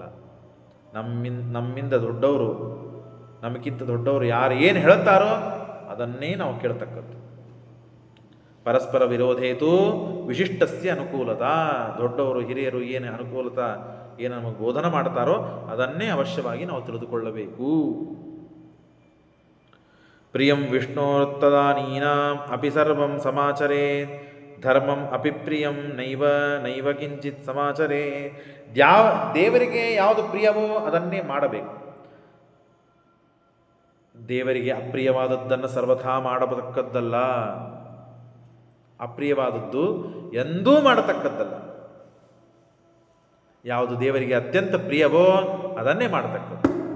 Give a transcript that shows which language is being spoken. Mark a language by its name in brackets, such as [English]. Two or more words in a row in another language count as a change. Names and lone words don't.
[Kannada] ನಮ್ಮಿಂದ ದೊಡ್ಡವರು, ನಮಗಿಂತ ದೊಡ್ಡವರು ಯಾರು ಏನು ಹೇಳ್ತಾರೋ ಅದನ್ನೇ ನಾವು ಕೇಳ್ತಕ್ಕದ್ದು. [Sanskrit] ಪರಸ್ಪರ ವಿರೋಧೇತು ವಿಶಿಷ್ಟಸ್ಯ ಅನುಕೂಲತಾ. [Kannada] ದೊಡ್ಡವರು ಹಿರಿಯರು ಏನು ಅನುಕೂಲತಾ, ಏನು ನಮಗೆ ಬೋಧನೆ ಮಾಡ್ತಾರೋ ಅದನ್ನೇ ಅವಶ್ಯವಾಗಿ ನಾವು ತಿಳಿದುಕೊಳ್ಳಬೇಕು. [Sanskrit] ಪ್ರಿಯಂ ವಿಷ್ಣೋರ್ತದಾನೀನಾಂ ಅಪಿ ಸರ್ವಂ ಸಮಾಚರೇತ್ ಧರ್ಮಂ ಅಪಿ ಪ್ರಿಯಂ ನೈವ ನೈವ ಕಿಂಚಿತ್ ಸಮಾಚರೇತ್. [Kannada] ದೇವರಿಗೆ ಯಾವುದು ಪ್ರಿಯವೋ ಅದನ್ನೇ ಮಾಡಬೇಕು. ದೇವರಿಗೆ ಅಪ್ರಿಯವಾದದ್ದನ್ನು ಸರ್ವಥಾ ಮಾಡತಕ್ಕದ್ದಲ್ಲ. ಅಪ್ರಿಯವಾದದ್ದು ಎಂದೂ ಮಾಡತಕ್ಕದ್ದಲ್ಲ. ಯಾವುದು ದೇವರಿಗೆ ಅತ್ಯಂತ ಪ್ರಿಯವೋ ಅದನ್ನೇ ಮಾಡತಕ್ಕದ್ದು.